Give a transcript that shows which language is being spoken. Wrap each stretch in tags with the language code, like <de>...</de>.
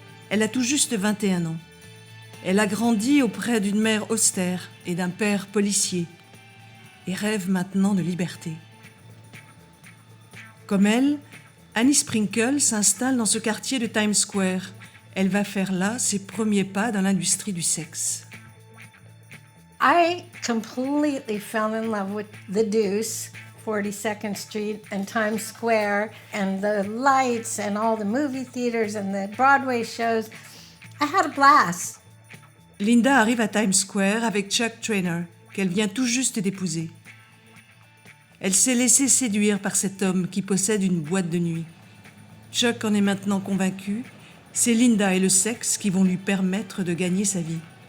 <fr>Elle a tout juste 21 ans. Elle a grandi auprès d'une mère austère et d'un père policier et rêve maintenant de liberté. Comme elle, Annie Sprinkle s'installe dans ce quartier de Times Square. Elle va faire là ses premiers pas dans l'industrie du sexe.</fr> <en>I completely fell in love with The Deuce, 42nd Street and Times Square, and the lights and all the movie theaters and the Broadway shows. I had a blast.</en> <fr>Linda arrive à Times Square avec Chuck Traynor, qu'elle vient tout juste d'épouser. Elle s'est laissée séduire par cet homme qui possède une boîte de nuit. Chuck en est maintenant convaincu, c'est Linda et le sexe qui vont lui permettre de gagner sa vie.</fr>